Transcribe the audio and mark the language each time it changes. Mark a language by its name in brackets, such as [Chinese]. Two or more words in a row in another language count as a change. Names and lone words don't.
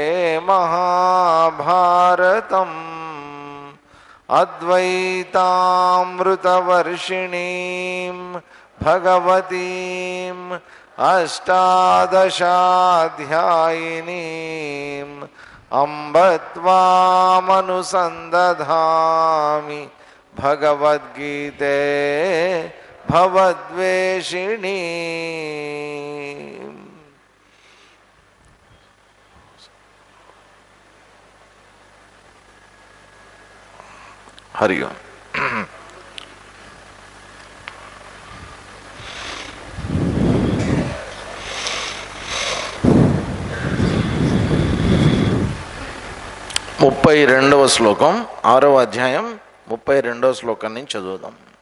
[Sanskrit] महाभारतम् अद्वैतामृतवर्षिणीं भगवतीम् अष्टादशाध्यायिनीम् अम्ब त्वामनुसन्दधामि भगवद्गीते भवद्वेषिणी। हरि ओम। [Telugu] ముప్పై రెండవ శ్లోకం 6వ అధ్యాయం 32వ శ్లోకం నుంచి చదువుదాం.